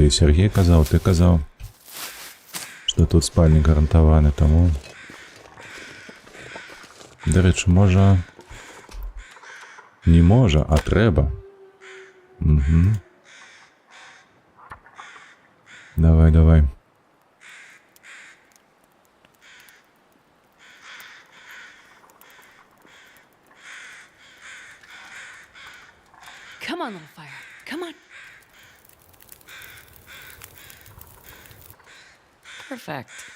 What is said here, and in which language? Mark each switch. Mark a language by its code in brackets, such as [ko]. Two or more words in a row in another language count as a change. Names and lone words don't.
[be] І Сергей казаў, ты казаў, што тут спальнік гарантаваны, таму... Дарэчы, можа... Не можа, а трэба. Угу. Давай, давай. [en] Come on, little fire. Come on. Perfect.